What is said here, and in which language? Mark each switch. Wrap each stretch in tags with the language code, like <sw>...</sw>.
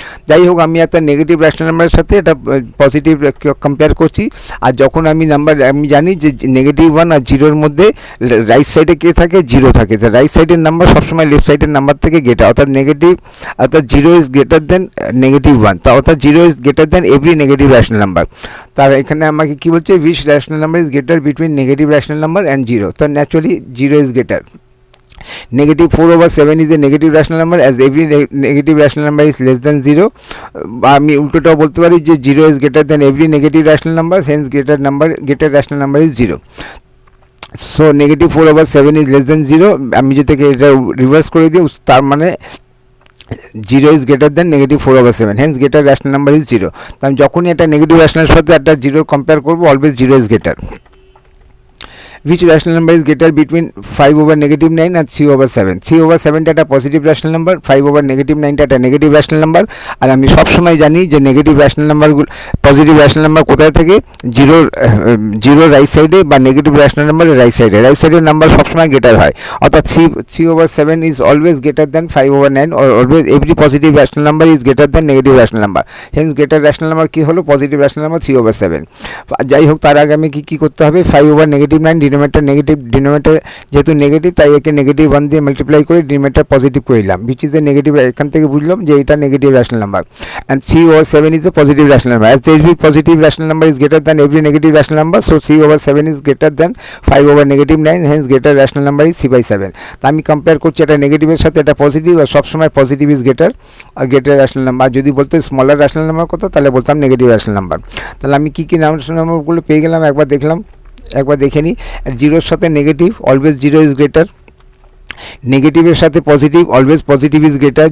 <bn>যাই হোক, আমি একটা নেগেটিভ র্যাশনাল নাম্বারের সাথে এটা পজিটিভ কম্পেয়ার করছি। আর যখন আমি জানি যে নেগেটিভ 1 আর জিরোর মধ্যে রাইট সাইডে কে থাকে, জিরো থাকে, তো রাইট সাইডের নাম্বার সবসময় লেফট সাইডের নাম্বার থেকে গ্রেটার, অর্থাৎ</bn> <en>Zero is greater than negative 1, তা অর্থাৎ zero is greater than every negative rational number.</en> <bn>তার এখানে আমাকে কি বলছে,</bn> <en>which rational number is greater between negative rational number and 0,</en> <bn>তো naturally</bn> <en>0 is greater. Negative 4/7 is a negative rational number as every negative rational number is less than 0.</en> <bn>আমি উল্টোটাও বলতে পারি যে</bn> <en>0 is greater than every negative rational number, hence greater rational number is 0. So negative 4/7 is less than 0.</en> <bn>আমি যদি এটা reverse করে দিই তার মানে</bn> <en>0 is greater than negative 4/7, hence greater rational number is 0.</en> <bn>তো আমি যখনই একটা নেগেটিভ রেশনালের সাথে একটা জিরো কম্পেয়ার করবো,</bn> <en>Always 0 is greater. Which rational number is greater between 5/9 and 3/7?</en> <bn>3/7 একটা পজিটিভ রেশনাল নাম্বার, 5/9 একটা নেগেটিভ রেশনাল নাম্বার। আর আমি সবসময় জানি যে নেগেটিভ রেশনাল নাম্বারগুলো, পজিটিভ রেশনাল নাম্বার কোথায় থাকে, জিরো রাইট সাইডে বা নেগেটিভ রেশনাল নাম্বারের রাইট সাইডের নাম্বার সবসময় গ্রেটার হয়, অর্থাৎ</bn> <en>3/7 is always greater than 5/9, or always every positive rational number</en> <bn>is greater than negative rational number, hence greater rational number কি হলো, পজিটিভ রেশনাল নাম্বার 3/7। যাই হোক, তার আগে আমি কি করতে হবে, 5/-9 ডিনোমিনেটর যেহেতু নেগেটিভ তাই একে নেগেটিভ 1 দিয়ে মাল্টিপ্লাই করে ডিনোমিনেটর পজিটিভ করে দিলাম,</bn> <en>which is a</en> <bn>নেগেটিভ। এখান থেকে বুঝলাম যে এটা negative rational number,</bn> <en>and 3/7 is a positive rational number, as every positive rational number is greater than every negative rational number, so 3/7 is greater than 5/-9, hence greater rational number is 3/7।</en> <bn>তা আমি compare করছি এটা নেগেটিভের সাথে এটা positive, আর সবসময়</bn> <en>positive is greater</en> <bn>আর greater rational number. যদি বলতে smaller rational number কত, তাহলে বলতাম নেগেটিভ রেশনাল নাম্বার। তাহলে আমি কী রেশনাল নাম্বারগুলো পেয়ে গেলাম একবার দেখে নিই। জিরোর সাথে নেগেটিভ,</bn> <en>Always 0 is greater.</en> <bn>নেগেটিভের সাথে positive,</bn> <en>Always positive is greater.</en>